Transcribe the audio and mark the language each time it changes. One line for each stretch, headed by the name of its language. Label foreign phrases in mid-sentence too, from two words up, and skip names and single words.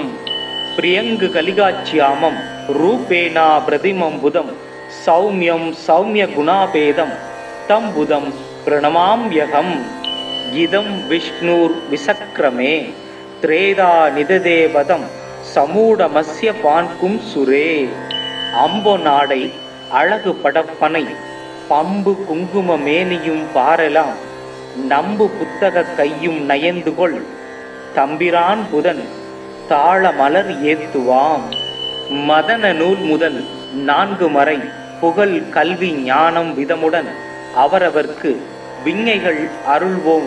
Sanskrit: प्रियङ्गकलिकाच्यामं रूपेणा प्रतिमं बुधं सौम्यं सौम्यगुणापेदं तं बुधं प्रणमाम्यहम्। इदं विष्णुर्विसक्रमे त्रेधा निददे पदं समूढमस्य पान्कुं सुरे।
Tamil: அம்போ நாடை அழகு படப்பனை பம்பு குங்கும மேனியும் பாரலாம் நம்பு புத்தக கையும் நயந்துகொள் தம்பிரான் புதன் தாள மலர் ஏத்துவாம்। மதன நூல் முதல் 4 மறை புகழ் கல்வி ஞானம் விதமுடன் அவரவர்க்கு விஞ்ஞைகள் அருள்வோம்।